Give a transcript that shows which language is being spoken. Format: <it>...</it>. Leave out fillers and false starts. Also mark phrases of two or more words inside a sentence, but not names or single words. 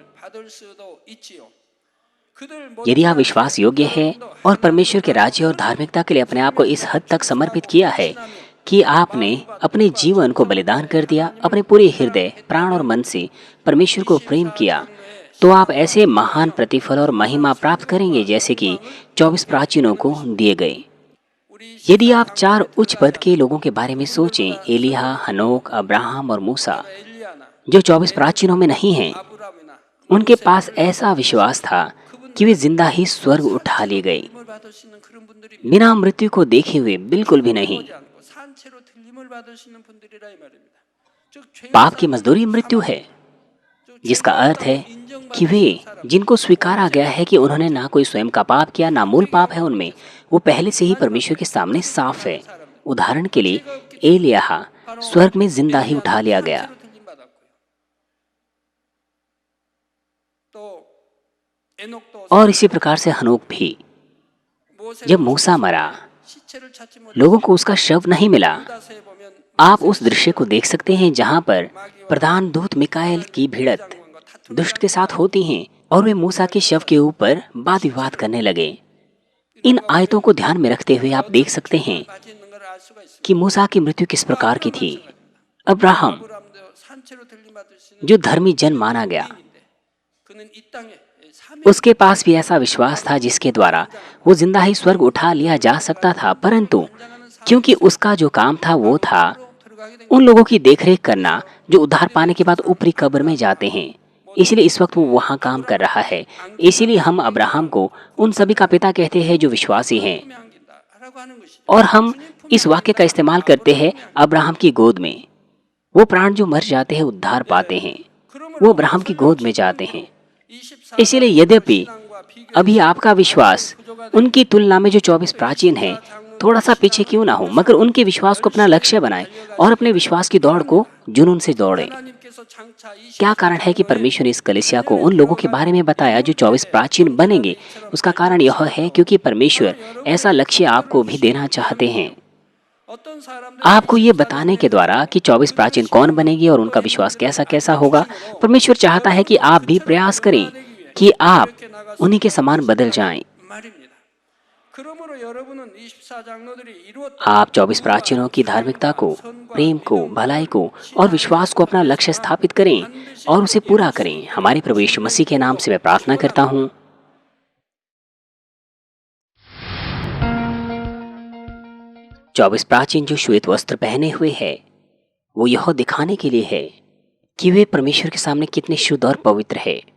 <hi>यदि आप विश्वास योग्य है और परमेश्वर के राज्य और धार्मिकता के लिए अपने आप को इस हद तक समर्पित किया है कि आपने अपने जीवन को बलिदान कर दिया, अपने पूरे हृदय, प्राण और मन से परमेश्वर को प्रेम किया, तो आप ऐसे महान प्रतिफल और महिमा प्राप्त करेंगे जैसे कि 24 प्राचीनों को दिए गए।</hi> <ko>우리</ko> <hi>यदि आप 4 उच्च पद के लोगों के बारे में सोचें, एलिया, हनोक, अब्राहम और मूसा,</hi> <ko>엘리야나</ko> <hi>जो 24 प्राचीनों में नहीं हैं,</hi> <ko>아브라함이나</ko> <hi>उनके पास ऐसा विश्वास था कि वे जिंदा ही स्वर्ग उठा लिए गए,</hi> <ko>들림을 받을 수 있는 그런 분들이</ko> <hi>बिना मृत्यु को देखे हुए, बिल्कुल भी नहीं।</hi> <ko>보지 않고 산채로 들림을 받을 수 있는 분들이라 이 말입니다. 즉 죄인</ko> <hi>पाप की मजदूरी मृत्यु है, जिसका अर्थ है कि वे जिनको स्वीकारा गया है कि उन्होंने ना कोई स्वयं का पाप किया, ना मूल पाप है उनमें, वो पहले से ही परमेश्वर के सामने साफ है। उदाहरण के लिए एलिया स्वर्ग में जिंदा ही उठा लिया गया।</hi> <ko>산채로 들림 받았고요. 또 에녹도</ko> <hi>और इसी प्रकार से हनोक भी,</hi> <ko>모세가</ko> <hi>जब मूसा मरा,</hi> <ko>시체를 찾지 못해</ko> <hi>लोगों को उसका शव नहीं मिला।</hi> <ko>유다서에 보면</ko> <hi>आप उस दृश्य को देख सकते हैं जहां पर प्रधान दूत मिकाएल की भिड़त दुष्ट के साथ होती हैं और वे मूसा के शव के ऊपर वाद विवाद करने लगे। इन आयतों को ध्यान में रखते हुए आप देख सकते हैं</hi> <ko>빠져 있는 걸 알 수가 있습니다.</ko> <hi>कि मूसा की मृत्यु किस प्रकार की थी। अब्राहम,</hi> <ko>아브라함도 산채로 들림 받을 수 있는</ko> <hi>जो धर्मी जन माना गया,</hi> <ko>인데 그는 이 땅에 사명</ko> <hi>उसके पास भी ऐसा विश्वास था जिसके द्वारा वो जिंदा ही स्वर्ग उठा लिया जा सकता था, परंतु क्योंकि उसका जो काम था वो था</hi> <ko>들어가게 된</ko> <hi>उन लोगों की देखरेख करना जो उद्धार पाने के बाद ऊपरी कब्र में जाते हैं। इसलिए इस वक्त वो वहाँ काम कर रहा है। इसीलिए हम अब्राहम को उन सभी का पिता कहते हैं जो विश्वासी हैं,</hi> <ko>품에 안긴다라고 하는 것이</ko> <hi>और हम इस वाक्य का इस्तेमाल करते हैं अब्राहम की गोद में। वो प्राण जो मर जाते हैं उद्धार पाते हैं, वो अब्राहम की गोद में जाते हैं। 24 इसलिए यद्यपि अभी आपका विश्वास उनकी तुलना में जो 24 प्राचीन हैं थोड़ा सा पीछे क्यों ना हो, मगर उनके विश्वास को अपना लक्ष्य बनाएं और अपने विश्वास की दौड़ को जुनून से दौड़ें।</hi> <ko>하나님께서 장차 20</ko> <hi>क्या कारण है कि परमेश्वर ने इस कलीसिया को उन लोगों के बारे में बताया जो 24 प्राचीन बनेंगे? उसका कारण यह है क्योंकि परमेश्वर ऐसा लक्ष्य आपको भी देना चाहते हैं,</hi> <ko>어떤 사람들</ko> <hi>आपको ये बताने के द्वारा कि 24 प्राचीन कौन बनेगी और उनका विश्वास कैसा कैसा होगा। परमेश्वर चाहता है कि आप भी प्रयास करें कि आप उन्हीं के समान बदल जाएं।</hi> <ko>말입니다. 그러므로 여러분은 24 장로들이 이루었던</ko> <hi>आप 24 प्राचीनों की धार्मिकता को, प्रेम को, भलाई को और विश्वास को अपना लक्ष्य स्थापित करें और उसे पूरा करें। हमारे प्रभु यीशु मसीह के नाम से मैं प्रार्थना करता हूँ। 24 प्राचीन जो श्वेत वस्त्र पहने हुए है, वो यह दिखाने के लिए है कि वे परमेश्वर के सामने कितने शुद्ध और पवित्र है।</hi>